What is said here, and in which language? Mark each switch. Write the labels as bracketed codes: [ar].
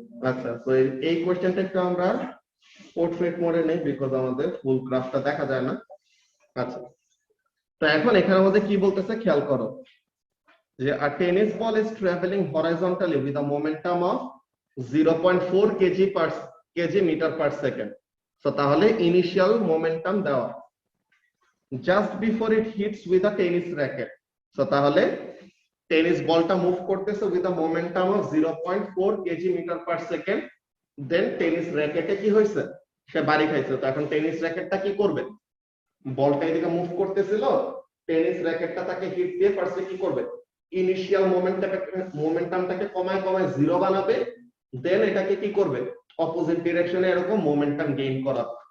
[bn] আচ্ছা, তো এই কোশ্চেনটা একটু আমরা পোর্ট্রেট মোডে নেই, বিকজ আমাদের ফুল গ্রাফটা দেখা যায় না। আচ্ছা, তো এখন এখানে আমাদের কি বলতেছে খেয়াল করো, যে [en] a tennis ball is traveling horizontally with a momentum of 0.4 kg meter per second. So [bn] তাহলে ইনিশিয়াল মোমেন্টাম দেওয়া [en] just before it hits with a tennis racket. So [bn] তাহলে টেনিস বলটা মুভ করতেছে [en] with a momentum of 0.4 kg meter per second [bn] then tennis র্যাকেটে কি হয়েছে, সে বাড়ি খাইছে। তো এখন টেনিস র্যাকেটটা কি করবে, বলটা এদিকে মুভ করতেছিল, টেনিস র্যাকেটটা তাকে হিট দিয়ে ফার্স্টে কি করবে, ইনিশিয়াল মোমেন্টামটাকে কমায় কমায় জিরো বানাবে, দেন এটাকে কি করবে, অপোজিট ডিরেকশনে এরকম মোমেন্টাম গেইন করা।